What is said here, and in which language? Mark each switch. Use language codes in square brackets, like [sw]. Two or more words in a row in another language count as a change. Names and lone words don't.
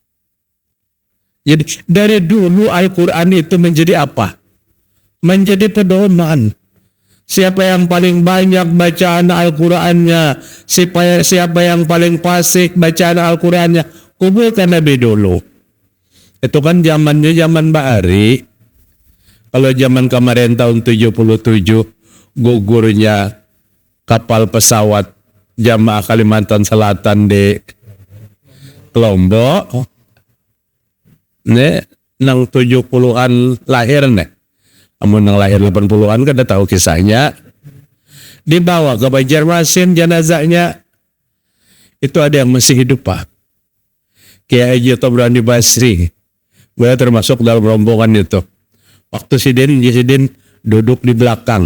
[id] Jadi dari dulu Al-Qur'an itu menjadi apa? Menjadi pedoman. Siapa yang paling banyak bacaan Al-Qur'annya, siapa yang paling fasih bacaan Al-Qur'annya, kuburkan lebih dulu. Itu kan zamannya zaman Bahari. Kalau zaman kemarin tahun 77 gugurnya kapal pesawat Jamaah Kalimantan Selatan di Lombok. [bjn] Nang 70-an lahir nih. Namun nang lahir 80-an kan udah tahu kisahnya. [id] Dibawa ke Banjarmasin jenazahnya. Itu ada yang masih hidup, Pak. Kiai Haji Tobrani Basri. Gue termasuk dalam rombongan itu. Waktu Sidin duduk di belakang.